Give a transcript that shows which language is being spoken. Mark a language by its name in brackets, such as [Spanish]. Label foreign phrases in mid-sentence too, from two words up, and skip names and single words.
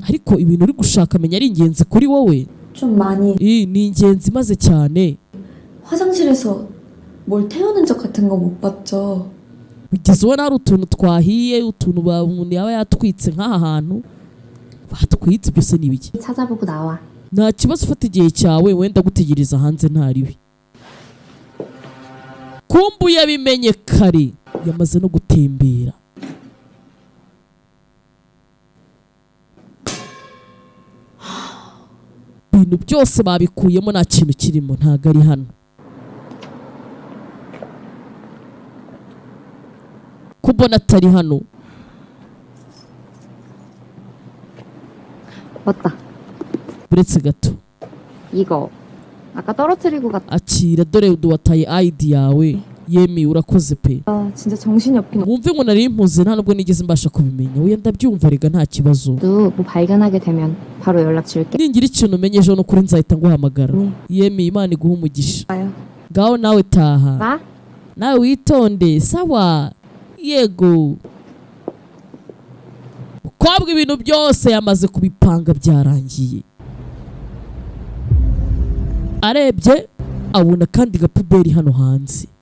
[Kinyarwanda] ariko ibintu uri gushaka menya ari ingenzi kuri wowe. [Korean] 좀 많이. [Kinyarwanda] ni ingenzi maze cyane. [Korean] 화장실에서 뭘 태우는 적 같은 거 못 봤죠? [Kinyarwanda] ugeze ubona hari utuntu twahiye utuntu umuntu yaba yatwitse nk'aha hantu batwitse byose ni ibiki [Korean] 찾아보고 나와. [Kinyarwanda] nta kibazo ufata igihe cyawe wenda gutegereza hanze ntaribi kumbu yabimenye kare yamaze no gutembera ibintu byose babikuyemo nta kintu kirimo ntago ari hano kubona atari hano [Korean] 맞다. [Kinyarwanda] uretse gato [Korean] 이거 아까 떨어뜨리고 갔다. [Kinyarwanda] akira dore wataye ID yawe yemi urakoze pe [Korean] 아, 진짜 정신이 없긴 [Kinyarwanda] wumve ngo nari mpuze nta nubwo nigeze mbasha kubimenya we ndabyumva rega nta kibazo [Korean] 또 뭐 발견하게 되면 바로 연락 줄게. [Kinyarwanda] ningira ikintu umenye ejo n'ukuri nzahita nguhamagara yemi imana iguha umugisha [Korean] 봐요. [Kinyarwanda] ngaho nawe taha [Korean] 봐. [Kinyarwanda] nawe witonde sawa yego mukobwa ibintu byose yamaze kubipanga byarangiye arebye abona kandi gapuberi hano hanze